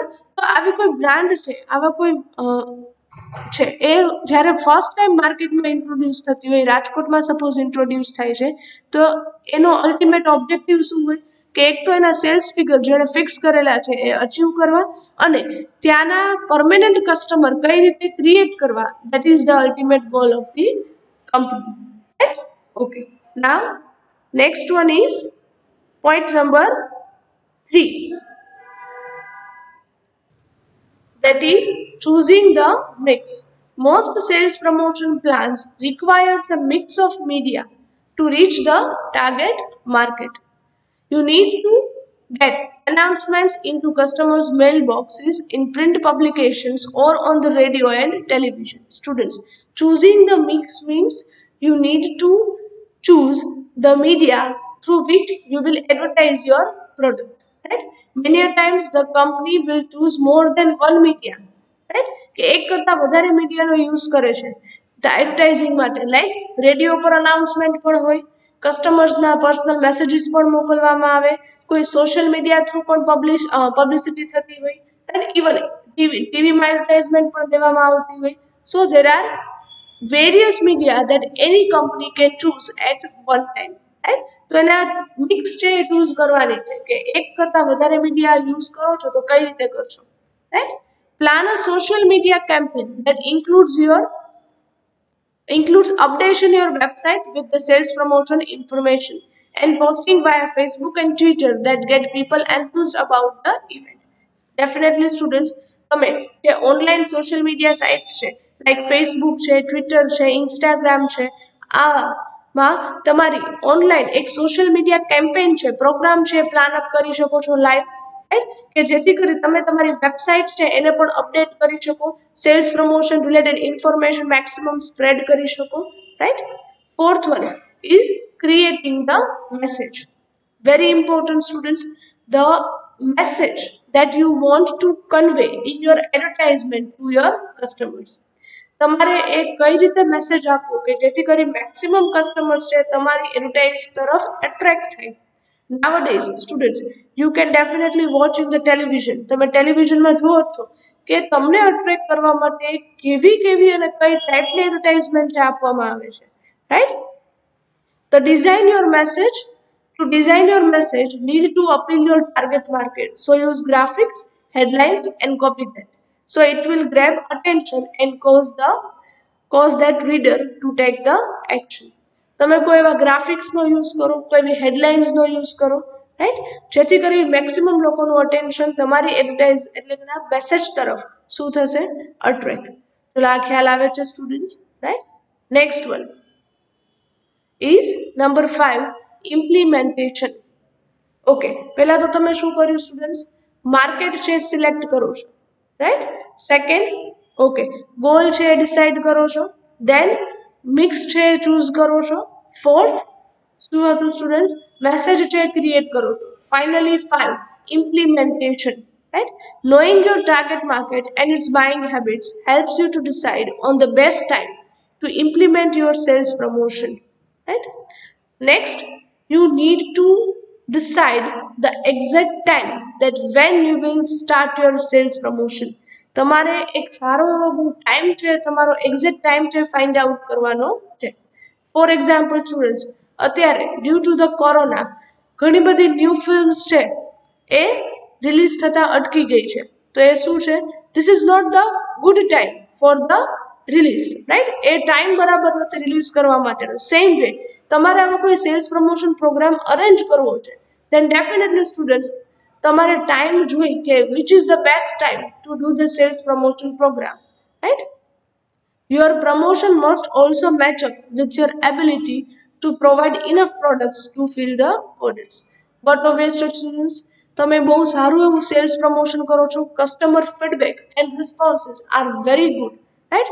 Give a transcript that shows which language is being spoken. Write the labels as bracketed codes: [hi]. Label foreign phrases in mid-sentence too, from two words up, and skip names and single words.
[gu] તો આવી કોઈ બ્રાન્ડ છે, આવા કોઈ છે એ જ્યારે [en] first time [gu] માર્કેટમાં ઇન્ટ્રોડ્યુસ થતી હોય, રાજકોટમાં [en] suppose introduce [gu] થાય છે, તો એનો [en] ultimate objective [gu] શું હોય કે એક તો એના [en] sales figure [gu] જેણે ફિક્સ કરેલા છે એ અચીવ કરવા અને ત્યાંના [en] permanent customer [gu] કઈ રીતે ક્રિએટ કરવા, [en] that is the ultimate goal of the company, [gu] રાઈટ? [en] OK, now next one is point number 3, that is choosing the mix. Most sales promotion plans requires a mix of media to reach the target market. You need to get announcements into customers' mailboxes in print publications or on the radio and television. Students, choosing the mix means you need to choose the media through which you will advertise your product, right? Many a times the company will choose more than one media, right? [gu] કે એક કરતા વધારે મીડિયાનો યુઝ કરે છે એડવર્ટાઇઝિંગ માટે, લાઈક રેડિયો પર અનાઉન્સમેન્ટ પણ હોય, કસ્ટમર્સના [en] personal messages [gu] પણ મોકલવામાં આવે, કોઈ [en] social media through [gu] પણ પબ્લિસિટી થતી હોય, અને ઇવન ટીવીમાં એડવર્ટાઇઝમેન્ટ પણ દેવામાં આવતી હોય. [en] so there are various media that any company can choose at one time, રાઈટ? [gu] તો એના મિક્સ છે એ ચૂઝ કરવાની છે કે એક કરતા વધારે મીડિયા યુઝ કરો છો તો કઈ રીતે કરશો, રાઈટ? [en] plan a social media campaign that includes updation your website with the sales promotion information and posting via Facebook and Twitter that get people enthused about the event. Definitely students, [gu] તમે જે [en] online social media sites [gu] છે લાઈક ફેસબુક છે, ટ્વિટર છે, ઇન્સ્ટાગ્રામ છે, આમાં તમારી ઓનલાઈન એક [en] social media campaign [gu] છે, પ્રોગ્રામ છે, [en] plan up [gu] કરી શકો છો લાઈવ, રાઈટ? કે જેથી કરી તમે તમારી વેબસાઇટ છે એને પણ અપડેટ કરી શકો, [en] sales promotion related information maximum spread [gu] કરી શકો, રાઈટ? [en] fourth one is creating the message. Very important students, the message that you want to convey in your advertisement to your customers. [gu] તમારે એ કઈ રીતે મેસેજ આપવો કે જેથી કરી [en] maximum customers [gu] છે તમારી એડવર્ટાઇઝ તરફ એટ્રેક્ટ થાય. [en] Nowadays students, you can definitely watch in the television. [gu] તમે ટેલિવિઝનમાં જુઓ છો કે તમને અટ્રેક્ટ કરવા માટે કેવી અને કઈ ટાઈપની એડવર્ટાઇઝમેન્ટ આપવામાં આવે છે, રાઈટ? [en] તો To design your message, need to appeal your target market. So use graphics, headlines, and copy that. So it will grab attention and cause that reader to take the action. [gu] તમે કોઈ એવા ગ્રાફિક્સનો યુઝ કરો, કોઈ એવી હેડલાઇન્સનો યુઝ કરો, રાઈટ? જેથી કરી મેક્સિમમ લોકોનું અટેન્શન તમારી એડવર્ટાઇઝ એટલે કે મેસેજ તરફ શું થશે? અટ્રેક્ટ. ચલો આ ખ્યાલ આવે છે સ્ટુડન્ટ્સ, રાઈટ? [en] next one is number 5, implementation. [gu] ઓકે, પહેલા તો તમે શું કર્યું સ્ટુડન્ટ્સ? માર્કેટ છે સિલેક્ટ કરો છો, રાઈટ? સેકન્ડ, ઓકે, ગોલ છે ડિસાઇડ કરો છો, દેન મિક્સ છે ચૂઝ કરો છો, ફોર્થ શું હતું સ્ટુડન્ટ્સ? મેસેજ છે ક્રિએટ કરો છો, ફાઇનલી 5, [en] implementation, right? Knowing your target market and its buying habits helps you to decide on the best time to implement your sales promotion. Right? Next, you need to decide the exact time that when you will start your sales promotion. [gu] તમારે એક સારો એવો ટાઈમ છે, તમારો [en] exact time [gu] છે [en] find out [gu] કરવાનો છે. [en] for example students, [gu] અત્યારે [en] due to the corona [gu] ઘણી બધી [en] new films [gu] છે એ રિલીઝ થતા અટકી ગઈ છે. તો એ શું છે? [en] this is not the good time for the release, right? [gu] એ ટાઈમ બરાબર નથી રિલીઝ કરવા માટેનો. [en] same way [gu] તમારે આમાં કોઈ [en] sales promotion program arrange [gu] કરવો છે, [en] then definitely students [gu] તમારે ટાઈમ જોઈ કે [en] which is the best time to do the sales promotion program, right? Your promotion must also match up with your ability to provide enough products to fill the orders. But obviously students, [gu] તમે બહુ સારું એવું [en] sales promotion [gu] કરો છો, [en] customer feedback and responses are very good, right?